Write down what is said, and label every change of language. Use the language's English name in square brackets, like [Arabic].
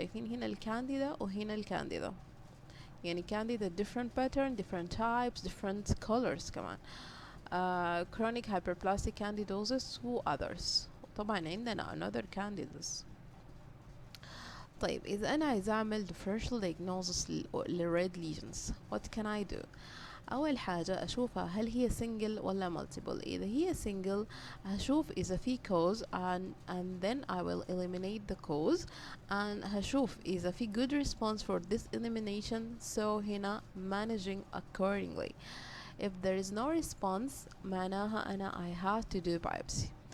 [Arabic] شايفين هنا الكانديدا وهنا الكانديدا، يعني [English] candida different pattern, different types, different colors [Arabic] كمان. [English] chronic hyperplastic candidosis و others. [Arabic] طبعا عندنا [English] another candidas. [Arabic] طيب إذا أنا عايزة أعمل differential diagnosis للred lesions [English] what can I do؟ [Arabic] أول حاجة أشوفها هل هي single ولا multiple. إذا هي [English] single [Arabic] هشوف إذا في [English] cause and then I will eliminate the cause and هشوف إذا في good response for this elimination so هنا managing accordingly. If there is no response [Arabic] معناها أنا [English] I have to do biopsy.